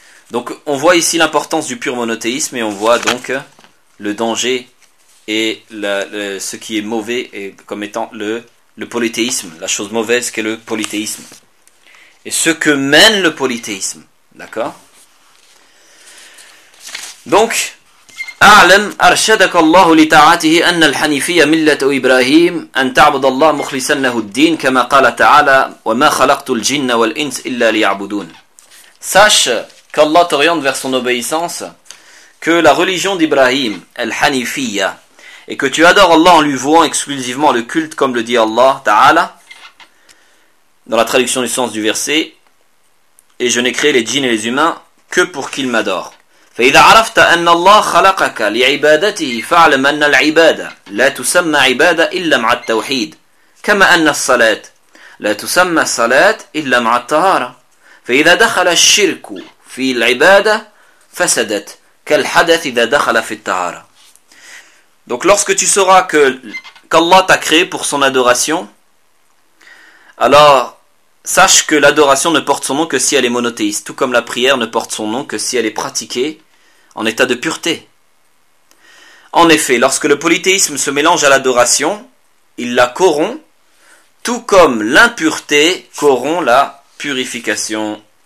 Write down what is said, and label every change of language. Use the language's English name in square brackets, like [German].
[French] Donc, on voit ici l'importance du pur monothéisme, et on voit donc le danger et ce qui est mauvais et comme étant le polythéisme, la chose mauvaise qu'est le polythéisme. Et ce que mène le polythéisme, d'accord ? [Arabic] Donc, أعلم أرشدك الله لطاعته أن الحنيفية ملة إبراهيم أن تعبد الله مخلصا له الدين كما قال تعالى وما خلقت الجن والإنس إلا ليعبدون. [French] Sache qu'Allah t'oriente vers son obéissance, que la religion d'Ibrahim, al-Hanifiya, et que tu adores Allah en lui vouant exclusivement le culte, comme le dit Allah Ta'ala, dans la traduction du sens du verset, et je n'ai créé les djinns et les humains que pour qu'ils m'adorent. [Arabic] فإذا عرفت أن الله خلقك لعبادته فاعلم أن العبادة لا تسمى عبادة إلا مع التوحيد كما أن الصلاة لا تسمى صلاة إلا مع الطهارة فإذا دخل الشرك في العبادة فسدت كالحدث إذا دخل في الطهارة. [French] Donc lorsque tu sauras que qu'Allah t'a créé pour son adoration, alors Sache que l'adoration ne porte son nom que si elle est monothéiste, tout comme la prière ne porte son nom que si elle est pratiquée en état de pureté. En effet, lorsque le polythéisme se mélange à l'adoration, il la corrompt, tout comme l'impureté corrompt la purification.